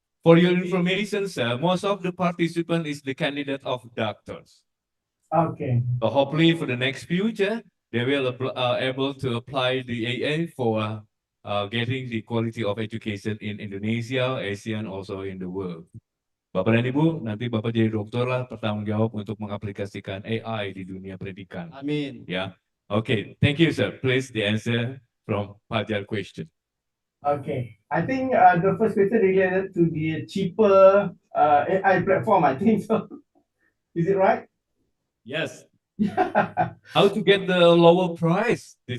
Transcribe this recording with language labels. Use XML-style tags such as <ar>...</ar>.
<en>For your information, sir, most of the participant is the candidate of doctors. Okay. So hopefully for the next future, they will able to apply the AI for getting the quality of education in Indonesia, Asia, and also in the world.</en> <id>Bapak dan Ibu, nanti Bapak jadi dokter lah bertanggung jawab untuk mengaplikasikan AI di dunia pendidikan. Amin.</id> <en>Ya, okay. Thank you, sir. Please the answer from Fajar question. Okay, I think the first question related to the cheaper AI platform. I think so. Is it right? Yes. How to get the lower price?</en>